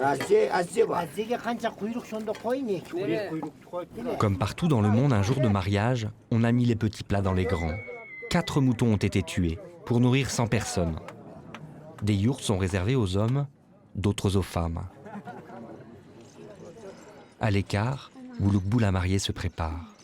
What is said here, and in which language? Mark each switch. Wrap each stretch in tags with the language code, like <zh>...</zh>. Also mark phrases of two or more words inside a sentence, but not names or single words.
<tr>Azzege kanca kuyruk sonunda koymuyor ki. Kuyruk koymuyor.</tr> <fr>Comme partout dans le monde, un jour de mariage, on a mis les petits plats dans les grands. 4 moutons ont été tués pour nourrir 100 personnes. Des yourtes sont réservées aux hommes, d'autres aux femmes. À l'écart, Ouloukbou la mariée se prépare.</fr>